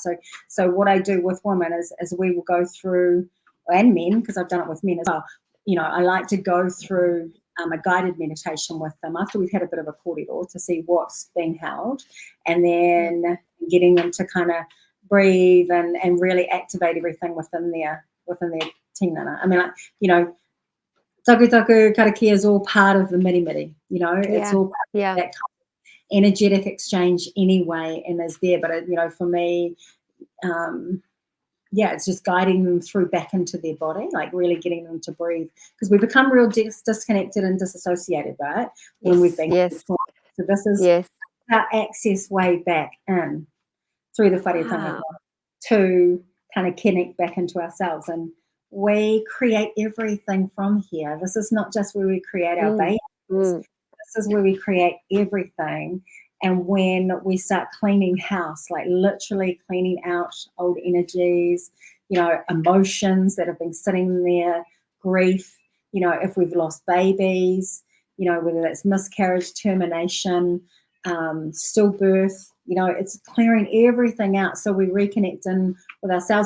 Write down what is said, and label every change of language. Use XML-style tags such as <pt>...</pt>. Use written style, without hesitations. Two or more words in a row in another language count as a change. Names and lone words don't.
<en>So what I do with women is we will go through, and men, because I've done it with men as well, I like to go through a guided meditation with them after we've had a bit of a kōrero to see what's being held, and then getting them to kind of breathe and really activate everything within their tinana. I mean,</en> <mi>taku karakia</mi> <en>is all part of the miri, it's all part of that kind of energetic exchange anyway, and is there. But for me, it's just guiding them through back into their body, like really getting them to breathe, because we become real disconnected and disassociated, right? When we've been so this is our access way back in through the</en> <mi>whare tangata</mi> <en>to kind of connect back into ourselves. And we create everything from here. This is not just where we create our babies. This is where we create everything. And when we start cleaning house, like literally cleaning out old energies, emotions that have been sitting there, grief, if we've lost babies, whether that's miscarriage, termination, stillbirth, it's clearing everything out, so we reconnect in with ourselves.</en>